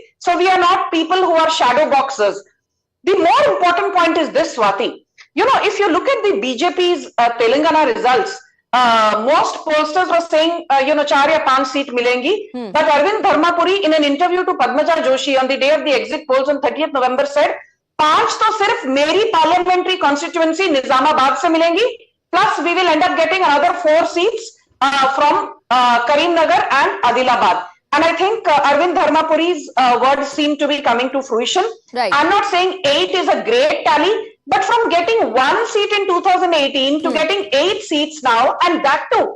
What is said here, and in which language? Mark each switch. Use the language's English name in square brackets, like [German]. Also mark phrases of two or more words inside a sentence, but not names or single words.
[English] So we are not people who are shadow boxers. The more important point is this, Swati. You know, if you look at the BJP's Telangana results, most pollsters were saying, [Hindi] 4 या 5 seat मिलेंगी. [English] But Arvind Dharmapuri, in an interview to Padmaja Joshi on the day of the exit polls on 30th November, said, [Hindi] 5 तो सिर्फ़ मेरी [English] parliamentary constituency [Hindi] निज़ामाबाद से मिलेंगी. [English] Plus, we will end up getting another 4 seats from Karimnagar and Adilabad. And I think Arvind Dharmapuri's words seem to be coming to fruition. Right. I'm not saying 8 is a great tally, but from getting 1 seat in 2018 to getting 8 seats now, and that too.